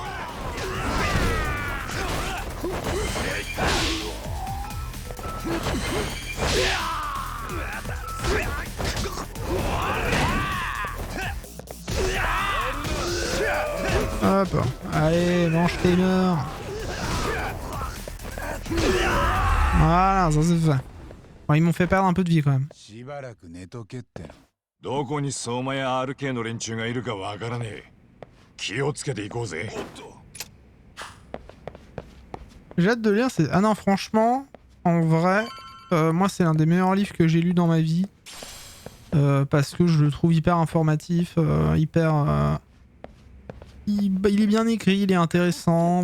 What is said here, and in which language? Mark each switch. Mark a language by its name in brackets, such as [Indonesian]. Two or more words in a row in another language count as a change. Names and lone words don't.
[French] Hop, allez, mange tes morts. Voilà, ça c'est fait. Bon, ils m'ont fait perdre un peu de vie quand même. [Japanese] どこに相馬や RK の連中がいるかわからねえ。気をつけていこうぜ。 [French] J'ai hâte de lire. Ah non, franchement, en vrai, moi c'est l'un des meilleurs livres que j'ai lu dans ma vie. Parce que je le trouve hyper informatif, il est bien écrit, il est intéressant.